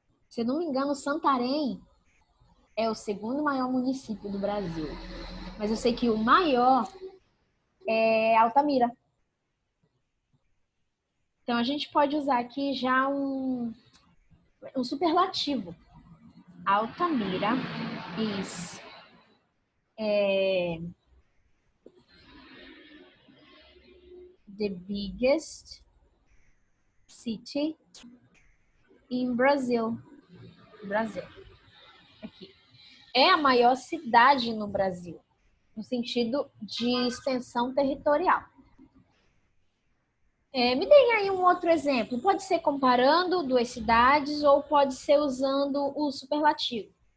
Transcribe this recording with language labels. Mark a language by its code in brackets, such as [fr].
[pt] Se eu não me engano, Santarém é o segundo maior município do Brasil. Mas eu sei que o maior é Altamira. Então a gente pode usar aqui já um superlativo. [en] Altamira is the biggest city in Brazil. [pt] Brasil. Aqui. É a maior cidade no Brasil, no sentido de extensão territorial. Me deem aí um outro exemplo. Pode ser comparando duas cidades ou pode ser usando o superlativo.